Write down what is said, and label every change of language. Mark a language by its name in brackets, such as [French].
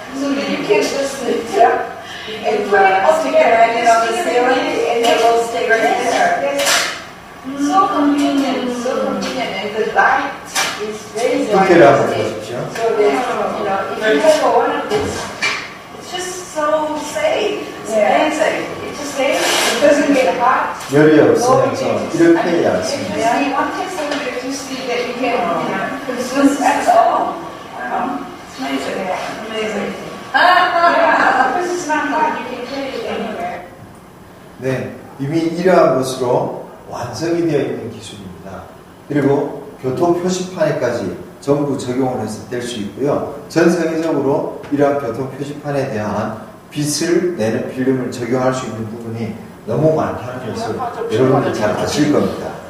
[English] So you can just lift it up and put it up together, and it on the ceiling, and it will stay right there. Yes. So convenient, and the light is very bright. So there's, if you have one of this, it's just so safe. It's amazing. It just safe. It doesn't get hot. [Korean] 열이 없으면서 이렇게 얇습니다. [English] Yeah, one takes some electricity that you can consume. That's all. It's amazing. Amazing. Because it's not hot, you can carry it anywhere. [Korean] 네, 이미 이러한 것으로 완성이 되어 있는 기술입니다. 그리고 교통 표시판에까지 전부 적용을 해서 될 수 있고요. 전 세계적으로 이러한 교통 표시판에 대한 빛을 내는 필름을 적용할 수 있는 부분이 너무 많다는 것을 여러분들 잘 아실 겁니다.